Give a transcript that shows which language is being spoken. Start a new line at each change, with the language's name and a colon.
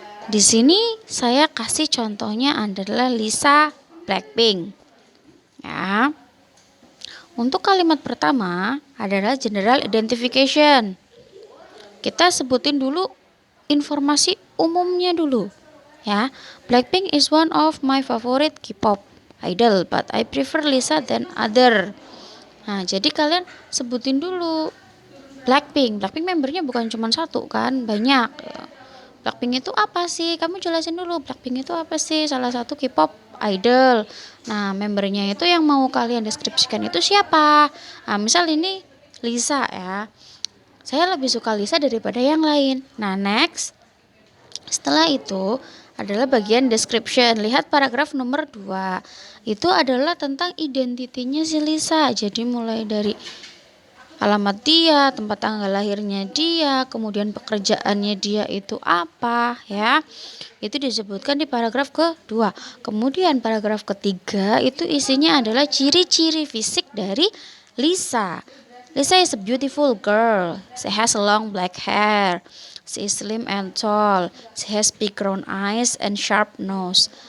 Indonesian: Di sini saya kasih contohnya adalah Lisa Blackpink ya. Untuk kalimat pertama adalah general identification. Kita sebutin dulu informasi umumnya dulu ya.
English: Blackpink is one of my favorite K-pop idol, but I prefer Lisa than other.
Indonesian: Nah, jadi kalian sebutin dulu Blackpink. Blackpink membernya bukan cuma satu kan, banyak. Blackpink itu apa sih? Kamu jelasin dulu, Blackpink itu apa sih? Salah satu K-pop idol. Nah, membernya itu yang mau kalian deskripsikan itu siapa? Nah, misal ini Lisa ya. Saya lebih suka Lisa daripada yang lain. Nah, next. Setelah itu adalah bagian description. Lihat paragraf nomor 2. Itu adalah tentang identitinya si Lisa. Jadi mulai dari alamat dia, tempat tanggal lahirnya dia, kemudian pekerjaannya dia itu apa ya. Itu disebutkan di paragraf kedua. Kemudian paragraf ketiga itu isinya adalah ciri-ciri fisik dari Lisa.
English: Lisa is a beautiful girl. She has long black hair. She is slim and tall. She has big round eyes and sharp nose.